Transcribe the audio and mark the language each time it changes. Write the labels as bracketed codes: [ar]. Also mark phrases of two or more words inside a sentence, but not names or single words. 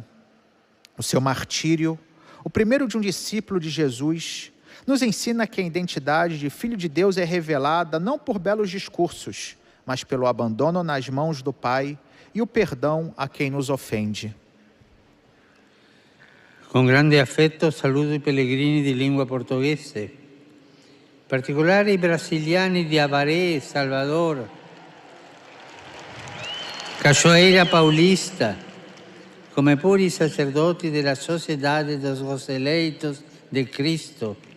[pt] O seu martírio, o primeiro de um discípulo de Jesus, nos ensina que a identidade de Filho de Deus é revelada não por belos discursos, mas pelo abandono nas mãos do Pai e o perdão a quem nos ofende. Com grande afeto [it] saludo i pellegrini di lingua portoghese, in particolare i brasiliani di Avaré, Salvador, Cachoeira Paulista, come pure i sacerdoti della Sociedade dos Eleitos de Cristo